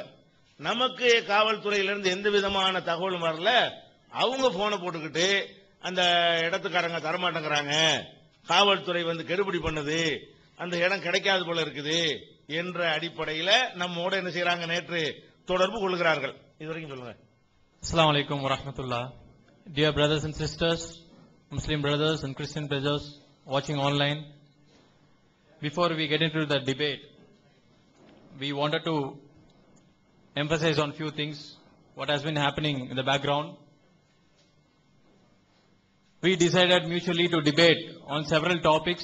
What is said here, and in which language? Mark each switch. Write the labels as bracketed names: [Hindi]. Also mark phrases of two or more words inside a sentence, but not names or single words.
[Tamil] நமக்கு காவல்துறையிலிருந்து எந்த விதமான தகவலும் வரல. அவங்க போனை போட்டுக்கிட்டு அந்த இடத்துக்காரங்க தரமாட்டேங்கிறாங்க, காவல்துறை கெடுபிடி பண்ணுது, அந்த இடம் கிடைக்காது போல இருக்குது என்ற அடிப்படையில் நம்மோட என்ன செய்யறாங்க, நேற்று தொடர்பு கொள்கிறார்கள். இதுவரைக்கும் சொல்லுங்க. [Arabic] السلام عليكم ورحمة الله. [English] Dear brothers and sisters, Muslim brothers and Christian brothers watching online, before we get into the debate, we wanted to emphasize on few things what has been happening in the background. We decided mutually to debate on several topics.